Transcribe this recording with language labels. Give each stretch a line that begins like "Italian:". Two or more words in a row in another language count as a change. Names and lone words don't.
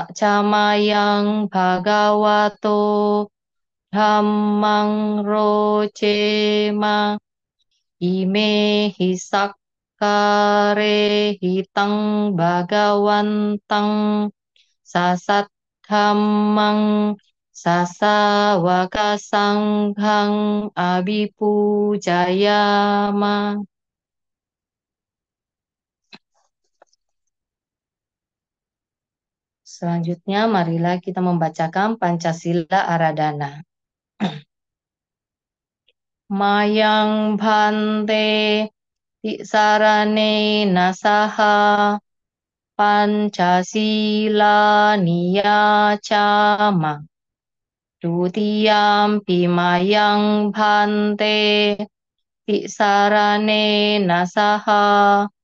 Pali: Camayang Bhagavato Dhammang Rocema Ime Hisakkare Hitang Bhagawantang Sasat Dhammang Sasawaka Sanghang Abhipujayama.
Indonesian: Selanjutnya, marilah kita membacakan
Pali: Pancasila Aradhana. Mayang Bhante Tisarane Nasaha Pancasila Niyacama Dutiyampi Mayang Bhante Tisarane Nasaha